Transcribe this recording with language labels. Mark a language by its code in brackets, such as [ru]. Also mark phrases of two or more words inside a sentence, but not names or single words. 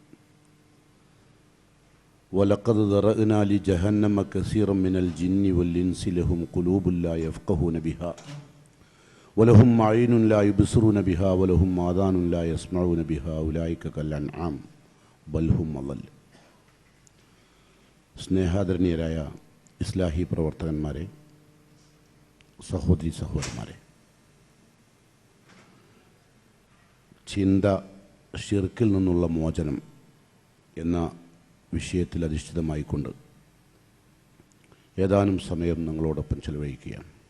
[ar] ولقد ذرأنا لجهنم كثيرا من الجن والإنس لهم قلوب لا يفقهون بها ولهم أعين لا يبصرون بها ولهم آذان لا يسمعون بها أولئك كالأنعام بل هم أضل. [ml] സ്നേഹാദരണീയരായ ഇസ്ലാഹി പ്രവർത്തകന്മാരെ, സഹോദരി സഹോദരന്മാരെ, ചിന്ത ഷിർക്കിൽ നിന്നുള്ള മോചനം എന്ന വിഷയത്തിൽ അധിഷ്ഠിതമായിക്കൊണ്ട് ഏതാനും സമയം നിങ്ങളോടൊപ്പം ചെലവഴിക്കുകയാണ്.